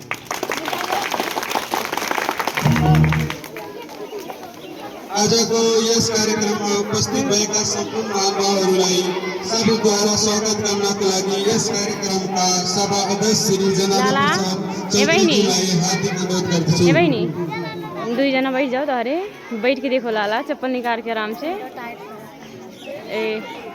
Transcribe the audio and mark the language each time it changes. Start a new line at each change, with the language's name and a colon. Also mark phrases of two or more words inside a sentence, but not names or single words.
Nepali: आजको यस कार्यक्रममा उपस्थित भएका सम्पूर्ण महानुभावहरूलाई सबद्वारा स्वागत गर्नका लागि यस कार्यक्रमका सभा अध्यक्ष श्री जनार्दन लाला, प्रसाद ए बहिनी। चौधरीजीलाई हार्दिक अनुरोध गर्दछु।
Hindi: ए बहनी,
Nepali: 2 जना
Hindi: बैठ जाओ तो। अरे बैठ के देखो लाला, चप्पल निकाल के आराम से। ए